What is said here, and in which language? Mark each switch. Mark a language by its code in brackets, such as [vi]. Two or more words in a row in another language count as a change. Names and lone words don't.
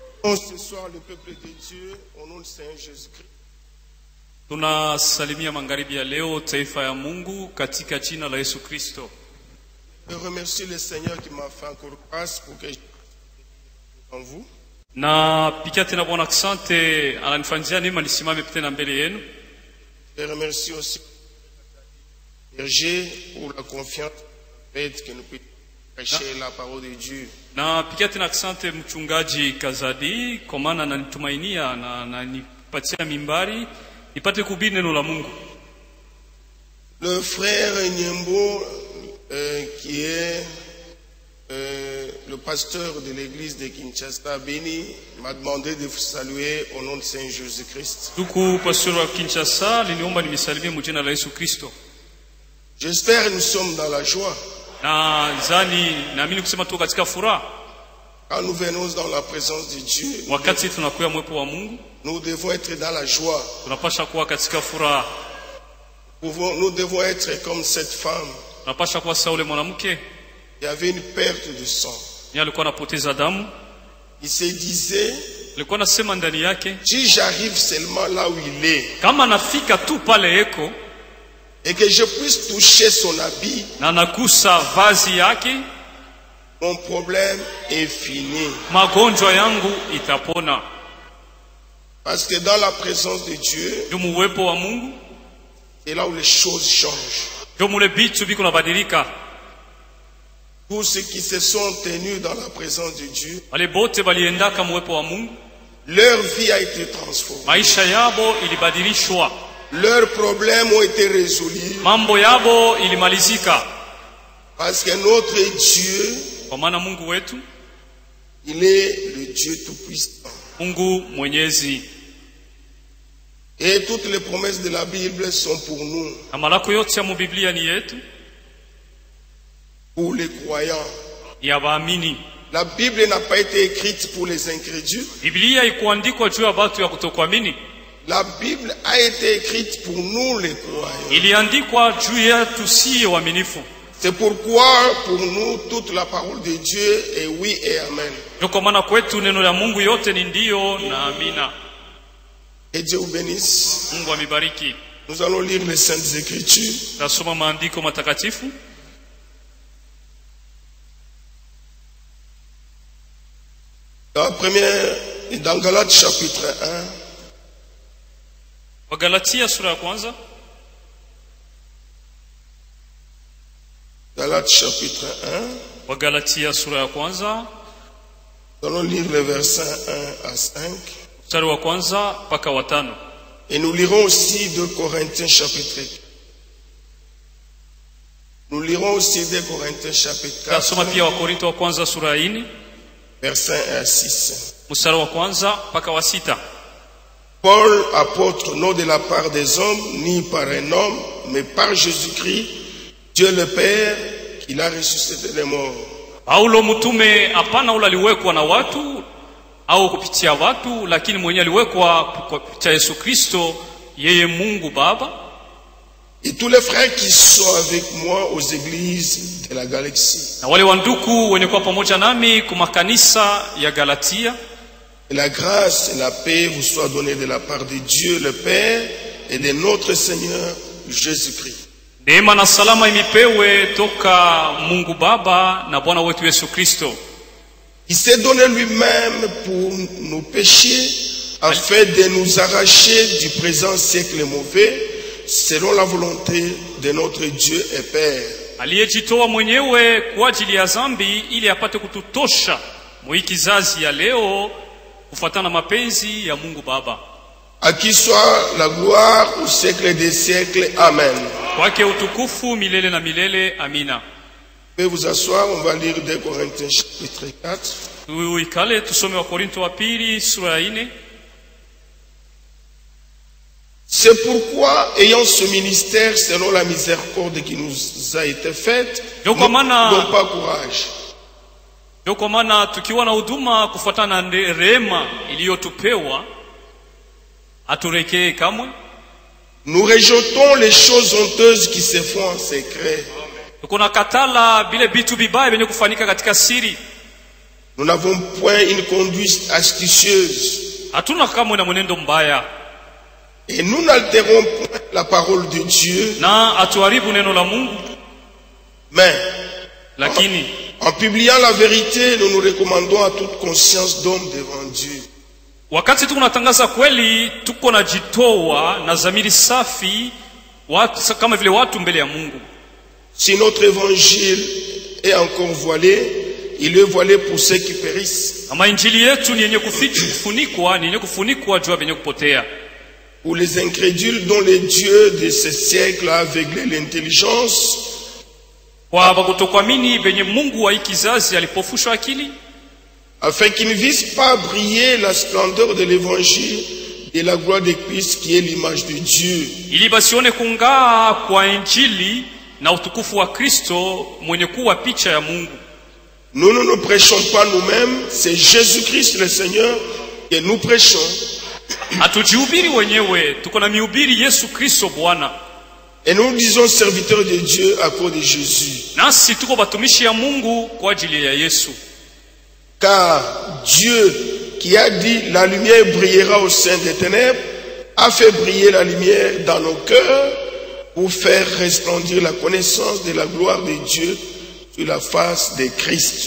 [fr] Saluons ce soir le peuple de Dieu au nom du Seigneur Jésus-Christ. [sw] Tunasalimia magharibi ya leo taifa ya Mungu katika jina la Yesu Kristo. [fr] Je remercie le Seigneur qui m'a fait encore grâce pour que je sois en vous. [sw] Na pikia tena Bwana asante ananifanyia neema nisimame tena mbele yenu. [fr] Je remercie aussi Berger pour la confiance que nous puissions prêcher la parole de Dieu. [sw] Na pikia tena asante mchungaji Kazadi kwa maana ananitumainia na ananipatia mimbari nipate kuhubiri neno la Mungu. [fr] Le frère Nyembo qui est le pasteur de l'église de Kinshasa Beni m'a demandé de vous saluer au nom de Saint Jésus-Christ. [sw] Tuku pastor wa Kinshasa liniomba nimisalimie mjina la Yesu Kristo. [fr] J'espère que nous sommes dans la joie. [sw] Na zani naamini kusema tu katika furaha. [fr] Quand nous venons dans la présence de Dieu, [sw] Wakati tunakuwa mwepo wa Mungu, [fr] nous devons être dans la joie. [sw] tunapasha kuwa katika furaha. [fr] Nous devons être comme cette femme [sw] Tunapasha kuwa sawa ule mwanamke [fr] qui avait une perte de sang. [sw] yeye alikuwa anapoteza damu. [fr] Il se disait, [sw] Alikuwa anasema ndani yake, [fr] si j'arrive seulement là où il est [sw] kama nafika tu pale eko [fr] et que je puisse toucher son habit, [sw] na nagusa vazi yake, [fr] mon problème est fini. [sw] magonjwa yangu itapona. [fr] Parce que dans la présence de Dieu, [sw] Ndio muwepo wa Mungu, [fr] c'est là où les choses changent. [sw] ndio mule vitu biko nabadilika. [fr] Tous ceux qui se sont tenus dans la présence de Dieu, [sw] Wale bote baliendaka muwepo wa Mungu, [fr] leur vie a été transformée. [sw] maisha yabo ilibadilishwa, [fr] Leurs problèmes ont été résolus. [sw] mambo yabo ilimalizika. [fr] Parce que notre Dieu, [sw] Kwa maana Mungu wetu, [fr] il est le Dieu Tout-Puissant. [sw] Mungu mwenyezi, [fr] Et toutes les promesses de la Bible sont pour nous, [sw] na malako yote ya Biblia ni yetu, [fr] pour les croyants. [sw] ya waamini. [fr] La Bible n'a pas été écrite pour les incrédules. [sw] Biblia ikuandikwa juu ya watu ya kutokuamini. [fr] La Bible a été écrite pour nous les croyants. [sw] Iliandikwa juu yetu sisi waaminifu. [fr] C'est pourquoi pour nous toute la parole de Dieu est oui et amen. [sw] Ndio kwa maana kwetu neno la Mungu yote ni ndio na amina. [fr] Et Dieu vous bénisse. [sw] Mungu amibariki. [fr] Nous allons lire les Saintes Écritures. [sw] Tasoma maandiko matakatifu. [fr] La première est dans Galates chapitre 1. [sw] Wagalatia sura ya kwanza. [fr] Galates chapitre 1. [sw] Wagalatia sura ya kwanza. [fr] Nous allons lire les versets 1 à 5. [sw] Mstari wa kwanza mpaka wa 5. [fr] Et nous lirons aussi 2 Corinthiens chapitre 4. Nous lirons aussi 2 Corinthiens chapitre 4. [sw] Tasoma pia wa Korinto wa kwanza sura ya 4. [fr] Versets 1 à 6. [sw] Mstari wa kwanza mpaka wa 6. [fr] Paul, apôtre, non de la part des hommes, ni par un homme, mais par Jésus-Christ, Dieu le Père, qui l'a ressuscité des morts. [sw] Paulo mtume hapana ule aliwekwa na watu au kupitia watu, lakini mwenyewe aliwekwa kupitia Yesu Kristo, yeye Mungu Baba. [fr] Et tous les frères qui sont avec moi aux églises de la galaxie. [sw] Na wale wanduku wenye kuwa pamoja nami kwa makanisa ya Galatia. [fr] Et la grâce et la paix vous soient données de la part de Dieu le Père et de notre Seigneur Jésus-Christ. [sw] Neema na salama imipewe toka Mungu Baba na Bwana wetu Yesu Kristo. [fr] Il s'est donné lui-même pour nos péchés afin de nous arracher du présent siècle mauvais selon la volonté de notre Dieu et Père. [sw] Aliyejitoa mwenyewe kwa ajili ya dhambi ili apate kututosha mwa kizazi ya leo kufuatana mapenzi ya Mungu Baba. [fr] À qui soit la gloire au siècle des siècles. Amen. [sw] Kwake utukufu milele na milele. Amina. [fr] Veuillez vous asseoir, on va lire 2 Corinthiens chapitre 4. [sw] Tuikale tusome wa Korinto wa pili sura ya 4. [fr] C'est pourquoi, ayant ce ministère selon la miséricorde qui nous a été faite, n'ayons pas courage. [sw] Ndio kwa maana tukiwa na huduma kufuatana na rehema iliyotupewa aturekee kamwe. [fr] Nous rejetons les choses honteuses qui se font en secret. [sw] Tuko na katala bile bitu bibaya benye kufanyika katika siri. [fr] Nous n'avons point une conduite astucieuse. [sw] Hatuna kamwe na mwenendo mbaya. [fr] Et nous n'altérons point la parole de Dieu. [sw] Na hatuharibu neno la Mungu. [fr] Mais [sw] Lakini [fr] en publiant la vérité, nous nous recommandons à toute conscience d'homme devant Dieu. [sw] wakati tuko natangaza kweli, tuko najitoa na dhamiri safi watu, kama vile watu mbele ya Mungu. [fr] Si notre évangile est encore voilé, il est voilé pour ceux qui périssent. [sw] Kama injili yetu ni yenye kufunikwa, ni yenye kufunikwa juu ya wenye kupotea. [fr] Pour les incrédules dont le Dieu de ce siècle a aveuglé l'intelligence, [sw] Kwa kutokuamini venye Mungu wa hii kizazi alipofusha akili, [fr] afin qu'ils ne vissent pas briller la splendeur de l'évangile et la gloire de Christ qui est l'image de Dieu. [sw] ili basione kungaa kwa injili na utukufu wa Kristo mwenye kuwa picha ya Mungu. [fr] Nous ne nous prêchons pas nous-mêmes, c'est Jésus-Christ le Seigneur que nous prêchons. [sw] Hatujihubiri wenyewe, tuko na mihubiri Yesu Kristo Bwana. [fr] Et nous disons serviteurs de Dieu à cause de Jésus. [sw] Nasi tuko batumishi ya Mungu kwa ajili ya Yesu. [fr] Car Dieu qui a dit la lumière brillera au sein des ténèbres a fait briller la lumière dans nos cœurs pour faire resplendir la connaissance de la gloire de Dieu sur la face de Christ.